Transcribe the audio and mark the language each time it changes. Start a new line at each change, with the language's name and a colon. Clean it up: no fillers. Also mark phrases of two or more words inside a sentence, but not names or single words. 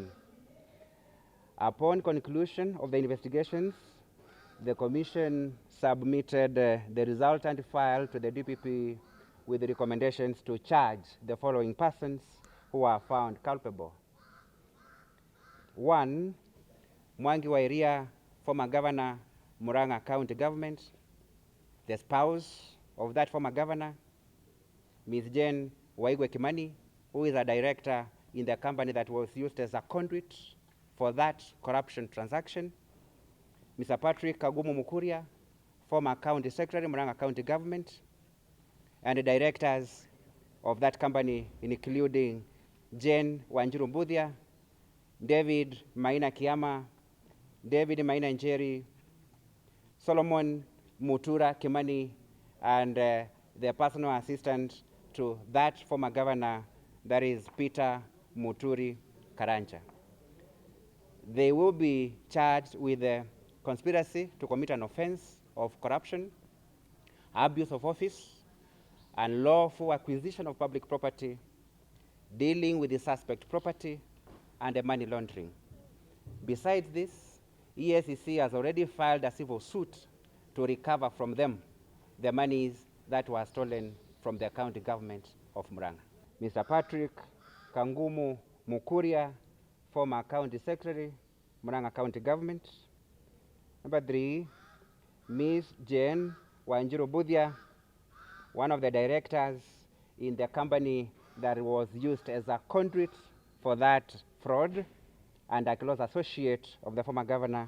English: Upon conclusion of the investigations, the Commission submitted the resultant file to the DPP with recommendations to charge the following persons who are found culpable. 1. Mwangi wa Iria, former governor, Murang'a County Government. The spouse of that former governor, Ms. Jane Waigwe, who is a director in the company that was used as a conduit for that corruption transaction. Mr. Patrick Kagumu Mukuria, former county secretary, Murang'a County Government, and the directors of that company, including Jane Waigwe, David Maina Kiama, David Maina Njeri, Solomon Mutura Kimani, and the personal assistant to that former governor, that is Peter Muturi Karanja. They will be charged with conspiracy to commit an offense of corruption, abuse of office, unlawful acquisition of public property, dealing with the suspect property, and money laundering. Besides this, EACC has already filed a civil suit to recover from them the monies that were stolen from the county government of Murang'a. Mr. Patrick Kangumu Mukuria, former county secretary, Murang'a County Government. Number 3, Ms. Jane Waigwe, one of the directors in the company that was used as a conduit for that fraud and a close associate of the former governor.